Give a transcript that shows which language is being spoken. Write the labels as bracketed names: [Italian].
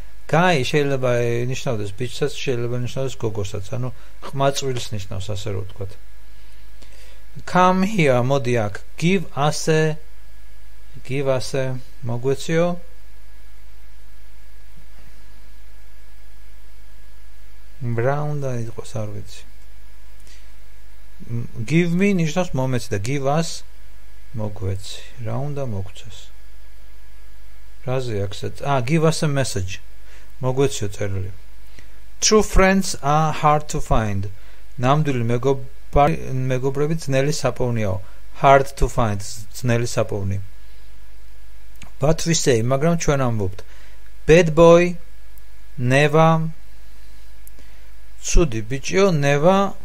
[Georgian] Guy შეიძლება ნიშნავდეს ბიჭსაც, შეიძლება ნიშნავდეს გოგოსაც, ანუ ყმაწვილს ნიშნავს ასე რომ ვთქვათ. [English] Come here, [Georgian] მოდი აქ. [English] Give us a [Georgian] მოგვეციო? Brown და იყოს არ ვიცი. [English] Give me [Georgian] ნიშნავს მომეცი და [English] give us [Georgian] მოგვეცი. რა უნდა მოგცეს? რაზე აქცეთ? [English] Give us a message. [Georgian] მოგვეციო წერილი. [English] True friends are hard to find. [Georgian] ნამდვილი მეგობრები ძნელი საპოვნიაო. [English] Hard to find. [Georgian] ძნელი საპოვნი. [English] But we say, [Georgian] მაგრამ ჩვენ ამბობთ. [English] Bad boy, never. [Georgian] ცუდი ბიჭიო, never.